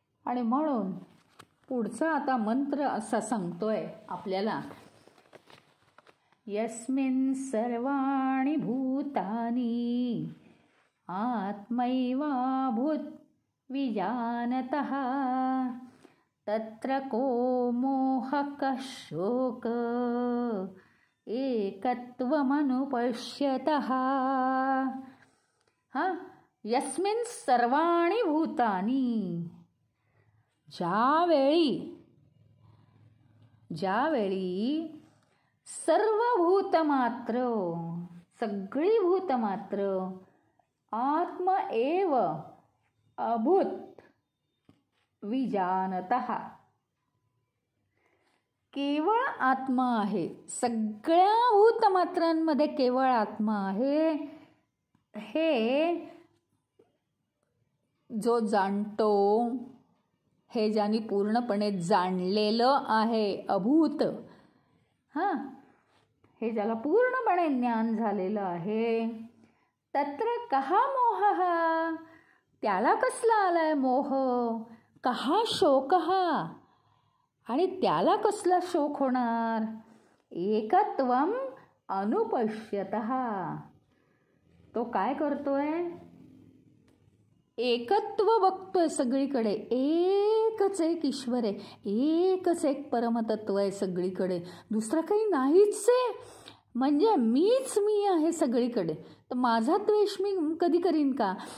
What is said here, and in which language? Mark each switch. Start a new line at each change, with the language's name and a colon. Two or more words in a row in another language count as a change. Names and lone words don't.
Marathi: आणि म्हणून पुढचा आता मंत्र असा सांगतोय आपल्याला,
Sanskrit: यस्मिन् सर्वाणि भूतानि आत्मैवाभूत विजानतः तत्र को मोहः शोक एकत्वमनुपश्यतः. यस्मिन् सर्वाणि भूतानि,
Marathi: ज्यावेळी सर्व भूतमात्र, सगळी भूतमात्र
Sanskrit: आत्म एव अभूत विजानतः,
Marathi: केवळ आत्मा आहे, सगळ्या भूतमात्रांमध्ये केवळ आत्मा आहे, हे जो जाणतो, हे ज्याने पूर्णपणे जाणलेलं आहे, अभूत, हे ज्याला पूर्णपणे ज्ञान झालेलं आहे,
Sanskrit: तत्र कहा मोहः,
Marathi: त्याला कसला आलाय मोह,
Sanskrit: कहा शोकः,
Marathi: आणि त्याला कसला शोक होणार,
Sanskrit: एकत्वम अनुपश्यतः,
Marathi: तो काय करतोय, एकत्व बघतोय सगळीकडे, एकच एक ईश्वर आहे, एकच एक परमतत्व आहे सगळीकडे, दुसरं काही नाहीच आहे, म्हणजे मीच मी आहे सगळीकडे, तर माझा द्वेष मी कधी करीन का.